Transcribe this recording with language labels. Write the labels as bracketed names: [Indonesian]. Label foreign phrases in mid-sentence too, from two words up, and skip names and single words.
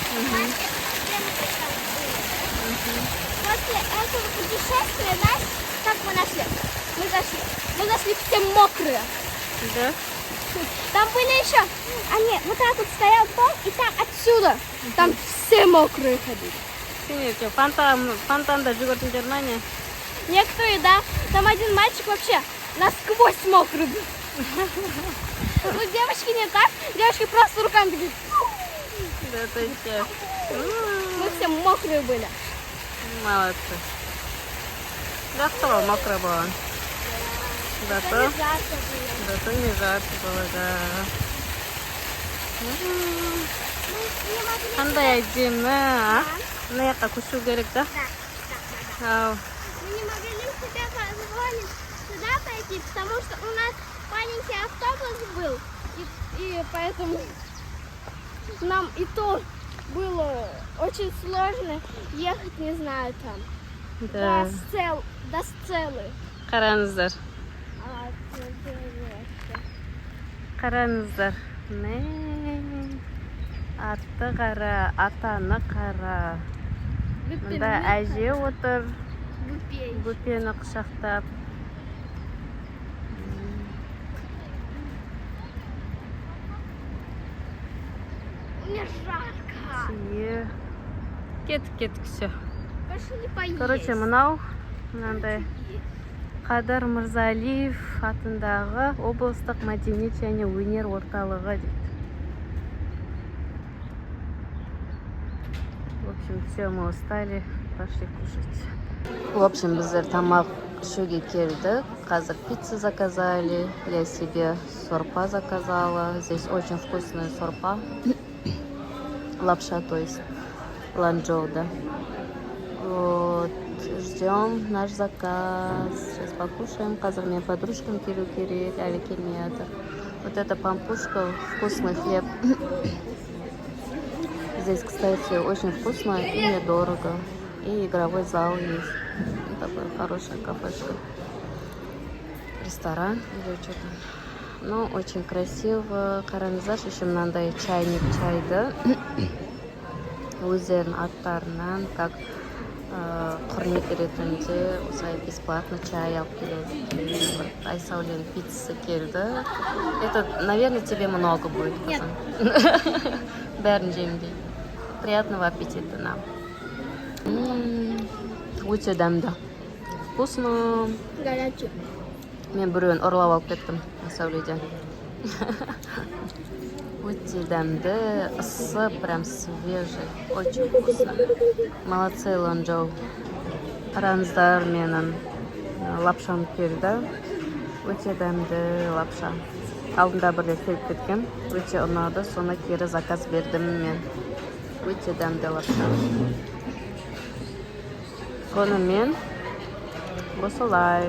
[Russian] После этого путешествия нас, как мы нашли? Мы зашли все мокрые. Да? Там были еще, они вот так вот стоял пол, и там отсюда, там все мокрые ходили. [Kazakh] Синюки, фонтанда жүгірдіңдер ма не? [Russian] Некоторые, да. Там один мальчик вообще насквозь мокрый был. Ну, девочки не так, девочки просто руками такие. Да, ты че? Мы все мокрые были. Молодцы. Да, кто мокрый был? Это не жарко было. Зато не жарко было, да. Мы не могли... [Kazakh] Қандай әдемі, а? Мына жаққа көшу керек, да? [Russian] Да. Ау. Мы не могли себя позволить сюда пойти, потому что у нас маленький автобус был, и поэтому нам и то было очень сложно ехать, не знаю, там, Да. до Сцелы. [Kazakh] Қараңыздар. [Russian] Интересно. [Kazakh] Қараңыздар. Атты қара, атаны қара. Мында әже отыр, Бупей. бөпені құшақтап. [Russian] Мне жарко. [Kazakh] Түйе. Кеттік, [Russian] все. Больше не поесть. [Kazakh] Короче, мынау, мынандай Қадыр Мырзалиев атындағы облыстық мәдениет және өнер орталығы дейді. [Russian] В общем, все, мы устали, пошли кушать. В общем, [Kazakh] біздер тамақ ішуге келдік. Қазір пицца [Russian] заказали, я себе сорпа заказала. Здесь очень вкусная сорпа. Лапша, то есть ланчжоу, да. Вот, ждем наш заказ. Сейчас покушаем. [Kazakh] Қазір мен подружкам келу керек, әлі келмей жатыр. [Russian] Вот это пампушка, вкусный хлеб. Здесь, кстати, очень вкусно и недорого. И игровой зал есть. И такая хорошая кафешка. Ресторан или что там. Ну, очень красиво. [Kazakh] Қараңыздар, еще мынандай чайник чайды. Өздерінің аттарынан, как құрмет ретінде осылай бесплатно чай алып келеді. Айсәуленің пиццасы келді. [Russian] Это, наверное, тебе много будет. Нет. [Kazakh] Бәрін жемдей. [Russian] Приятного аппетита нам. [Kazakh] Өте дәмді. Вкусно. [Russian] Горячий. [Kazakh] Мен біреуін ұрлап алып кеттім Айсәуледен. Өте дәмді, ысы, [Russian] прям свежий. Очень вкусно. Молодцы, Ланчжоу. [Kazakh] Қараңыздар, менің лапшам келді. Өте дәмді лапша. Алдында бірде келіп кеткен. Өте ұнады, соны кері заказ бердім мен. Өте дәмді лапша. Сонымен осылай.